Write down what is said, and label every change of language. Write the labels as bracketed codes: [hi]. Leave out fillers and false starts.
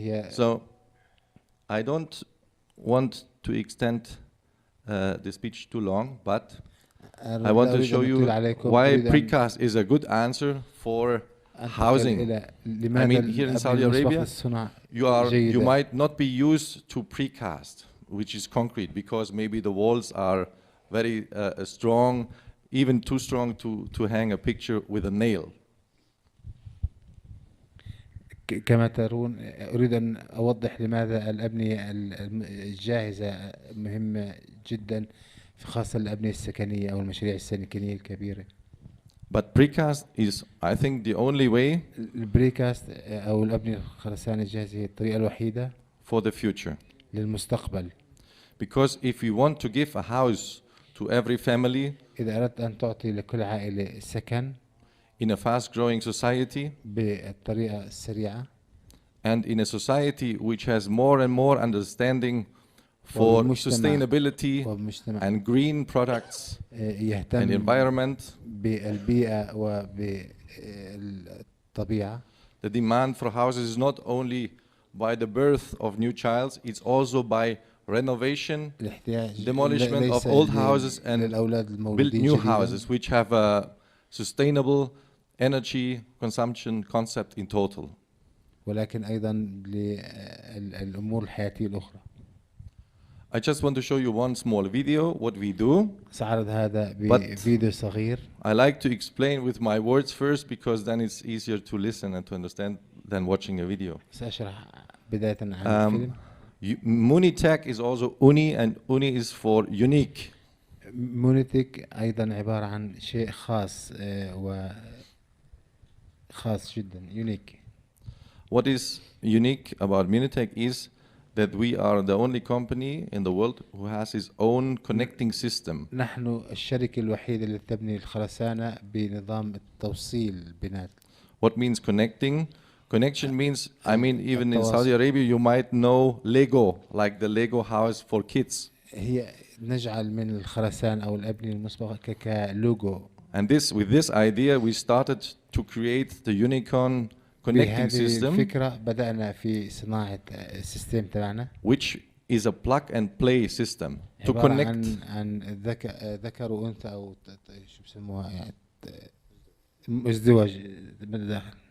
[en] So I don't want to extend the speech too long, but I want to show you why precast is a good answer for housing. I mean, here in Saudi Arabia, you might not be used to precast, which is concrete, because maybe the walls are very strong, even too strong to hang a picture with a nail. [ar] كما ترون أريد أن أوضح لماذا الأبنية الجاهزة مهمة جدا، خاصة الأبنية السكنية أو المشاريع السكنية الكبيرة. [en] But precast is, I think, the only way [ar] البريكاست أو الأبنية الخرسانية الجاهزة هي الطريقة الوحيدة [en] for the future. [ar] للمستقبل. [en] Because if you want to give a house to every family, [ar] إذا أردت أن تعطي لكل عائلة سكن [en] in a fast-growing society, [ar] بالطريقة السريعة, [en] and in a society which has more and more understanding for sustainability and green products and environment, [ar] بالبيئة وبالطبيعة, [en] the demand for houses is not only by the birth of new child, it's also by renovation, demolishment of old houses, and build new houses which have a sustainable energy consumption concept in total. [ar] ولكن أيضا للأمور الحياتية الأخرى. [en] I just want to show you one small video what we do. [ar] سأعرض هذا بفيديو صغير. [en] I like to explain with my words first because then it's easier to listen and to understand than watching a video. [ar] سأشرح بداية عن الفيلم. [en] Wmyonetek is also uni, and uni is for unique. [ar] مونيتيك أيضا عبارة عن شيء خاص وخاص جدا unique. [en] What is unique about Wmyonetek is that we are the only company in the world who has its own connecting system. [ar] نحن الشركة الوحيدة اللي تبني الخرسانة بنظام التوصيل البناء. [en] What means connecting? Connection means, I mean, even in Saudi Arabia, you might know Lego, like the Lego house for kids. [ar] هي نجعل من الخرسان أو الأبنية المسبقة كلوجو. [en] And with this idea, we started to create the unicorn connecting system. [ar] الفكرة بدأنا في صناعة السيستم تبعنا. [en] Which is a plug and play system to connect. [ar] عن ذكر وأنثى أو شو بسموها يعني ازدواج بالداخل.